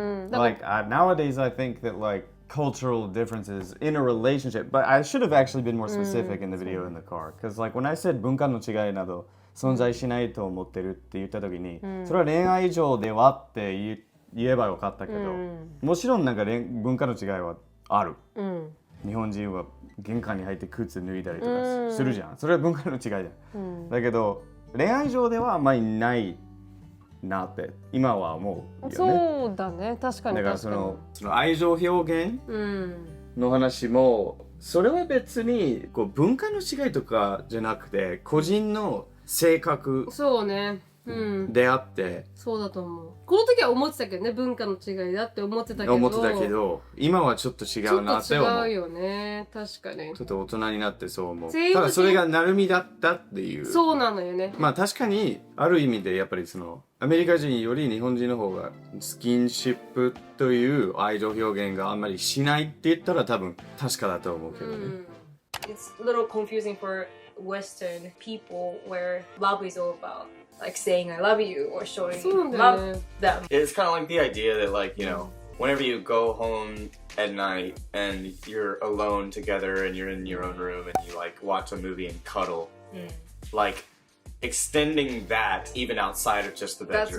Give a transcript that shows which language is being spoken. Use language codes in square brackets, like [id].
[en] Like nowadays, I think that like cultural differences in a relationship, but I should have actually been more specific in the video in the car, because like when I said [ja] 文化の違いなど存在しないと思ってるって言った時に、それは恋愛上ではって言えばよかったけど、もちろんなんか文化の違いはある。日本人は玄関に入って靴脱いだりとかするじゃん。それは文化の違いじゃん。だけど恋愛上ではあんまりないなって今は思うよね。そうだね、確かに。だからその愛情表現の話も、それは別にこう文化の違いとかじゃなくて個人の性格そうね。であって、そうだと思う。この時は思ってたけどね、文化の違いだって思ってたけど、今はちょっと違うなって思う。ちょっと違うよね、確かに。ちょっと大人になってそう思う。ただそれがなるみだったっていう。そうなのよね。まあ確かにある意味でやっぱりそのアメリカ人より日本人の方がスキンシップという愛情表現があんまりしないって言ったら多分確かだと思うけどね。 [en] It's a little confusing for Western people where love is all about like saying I love you or showing love them. It's kind of like the idea that like, whenever you go home at night and you're alone together and you're in your own room and you like watch a movie and cuddle, like extending that even outside of just the bedroom.